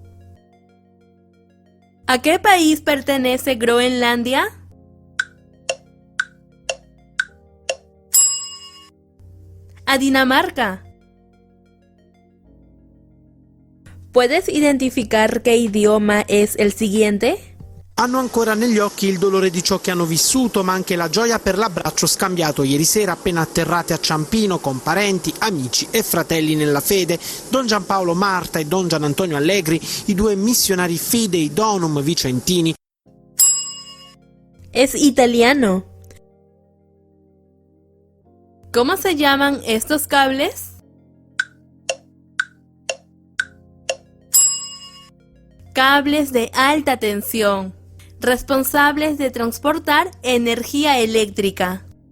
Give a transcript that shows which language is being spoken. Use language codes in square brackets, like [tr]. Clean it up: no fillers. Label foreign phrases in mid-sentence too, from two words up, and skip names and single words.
[es] ¿A qué país pertenece Groenlandia? a Dinamarca. ¿Puedes identificar qué idioma es el siguiente? [it] Hanno ancora negli occhi il dolore di ciò che hanno vissuto, ma anche la gioia per l'abbraccio scambiato ieri sera appena atterrate a Ciampino con parenti, amici e fratelli nella fede. Don Giampaolo Marta e Don Gian Antonio Allegri, i due missionari Fidei Donum vicentini. [es] Es italiano. ¿Cómo se llaman estos cables? Cables de alta tensión, responsables de transportar energía eléctrica.